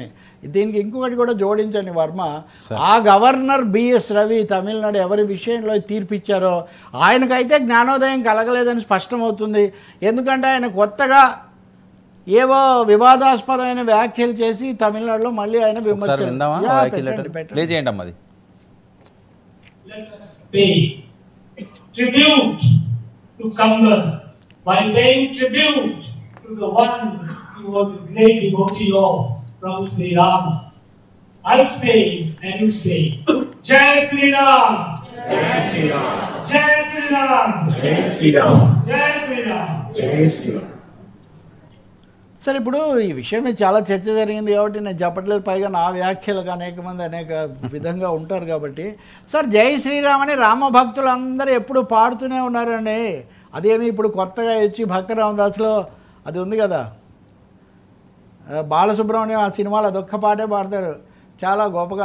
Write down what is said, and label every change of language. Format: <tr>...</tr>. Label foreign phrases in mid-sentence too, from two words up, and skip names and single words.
<te>దీనికి ఇంకొకటి కూడా జోడించండి వర్మ, ఆ గవర్నర్ బిఎస్ రవి తమిళనాడు ఎవరి విషయంలో తీర్పిచ్చారో ఆయనకైతే జ్ఞానోదయం కలగలేదని స్పష్టమవుతుంది. ఎందుకంటే ఆయన కొత్తగా ఏవో వివాదాస్పదమైన వ్యాఖ్యలు చేసి తమిళనాడులో మళ్ళీ ఆయన విమర్శించారు.</te> <en>While paying tribute to the one who was a great devotee of Prabhu Sri Rama, I say and you say,</en> <hi>जय श्री राम! जय श्री राम! जय श्री राम! जय श्री राम! जय श्री राम! जय श्री राम!</hi> <te>సరే, ఇప్పుడు ఈ విషయం మీద చాలా చర్చ జరిగింది కాబట్టి నేను చెప్పట్లేదు, పైగా నా వ్యాఖ్యలకు అనేక మంది అనేక విధంగా ఉంటారు కాబట్టి. సార్,</te> <hi>जय श्रीराम</hi> <te>అని రామభక్తులు అందరూ ఎప్పుడు పాడుతూనే ఉన్నారండి. అదేమి ఇప్పుడు కొత్తగా వచ్చి భక్త రామదాస్లో అది ఉంది కదా, బాలసుబ్రహ్మణ్యం ఆ సినిమాలో అదొక్క పాటే పాడతాడు చాలా గొప్పగా.</te>